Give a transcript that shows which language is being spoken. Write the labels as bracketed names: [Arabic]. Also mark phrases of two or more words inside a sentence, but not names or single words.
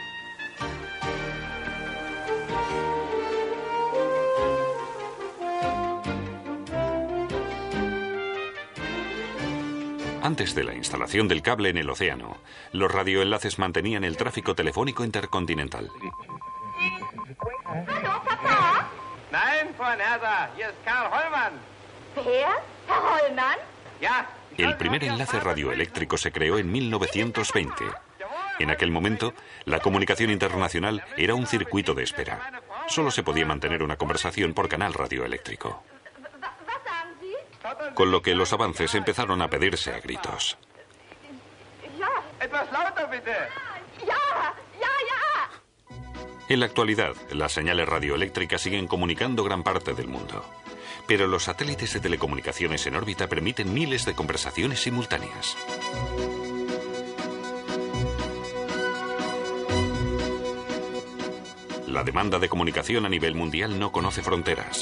[Spanish] Antes de la instalación del cable en el océano, los radioenlaces mantenían el tráfico telefónico intercontinental. [German] Hallo, Papa. Nein, Frau Nerser, hier ist Karl Hollmann. Wer? Herr Hollmann? Ja. [Spanish] El primer enlace radioeléctrico se creó en 1920. En aquel momento, la comunicación internacional era un circuito de espera. Solo se podía mantener una conversación por canal radioeléctrico. Con lo que los avances empezaron a pedirse a gritos. [German] Etwas lauter, bitte. [Spanish] En la actualidad, las señales radioeléctricas siguen comunicando gran parte del mundo. Pero los satélites de telecomunicaciones en órbita permiten miles de conversaciones simultáneas. La demanda de comunicación a nivel mundial no conoce fronteras.